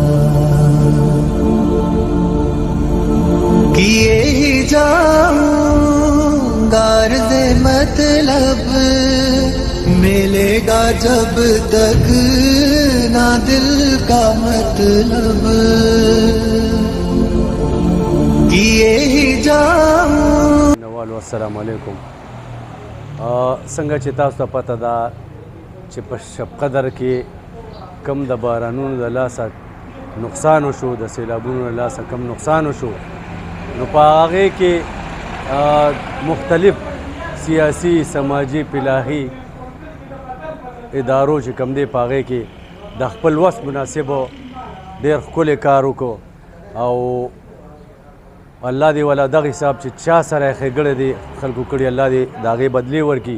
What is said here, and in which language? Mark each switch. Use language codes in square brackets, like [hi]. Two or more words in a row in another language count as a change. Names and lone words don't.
[ur] کیے ہی جاؤں غرض مطلب، ملے گا جب تک نہ دل کا مطلب. کیے ہی جاؤں. [ar] نوالو السلام علیکم. [ps] څنګه چې تاسو ته پته ده چې په شب قدر کې کم د بارانونو د لاسه نقصان وشو، د سیلابونو د لاسه کم نقصان وشو، نو په هغې کې مختلف سیاسي، سماجي، فلاحي ادارو چې کم دی په هغې کې د خپل وس مناسبو ډېر ښکلی کار وکړو، او الله دې والا دغه حساب چې چا سره یې ښېګړی دی خلکو کړي، الله دې د هغې بدلې ورکړي.